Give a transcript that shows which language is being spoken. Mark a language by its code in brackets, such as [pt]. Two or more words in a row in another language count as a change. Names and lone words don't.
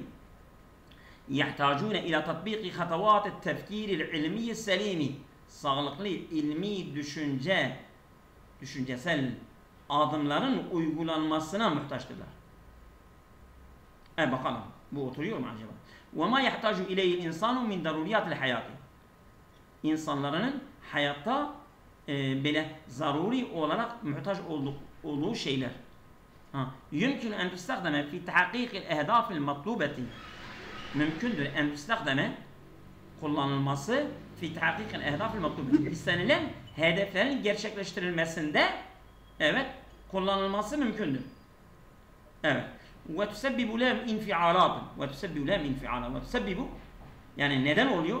[ar] يحتاجون إلى تطبيق خطوات التفكير العلمي السليم. [tr] Sağlıklı ilmi düşüncesel adımların uygulanmasına muhtaçtırlar. Bakalım. Bu oturuyor mu acaba? [ar] وَمَا يَحْتَاجُ اِلَيْهِ الْاِنْسَانُ مِنْ دَرُورِيَاتِ الْحَيَاتِ. [tr] İnsanların hayatta böyle zaruri olarak muhtaç olduğu şeyler. [ar] يُمْكِنُ اَنْ تُسْتَخْدَمَ فِي تَحَقِيقِ الْاَهْدَافِ الْمَطْلُوبَةِ. [tr] Mümkündür [ar] أن تستخدم [tr] kullanılması [ar] في تحقيق الأهداف المطلوب, [tr] istenilen hedeflerin gerçekleştirilmesinde kullanılması mümkündür. [ar] وتسبب لهم انفعالات وتسبب لهم انفعالات وتسبب, [tr] yani neden oluyor?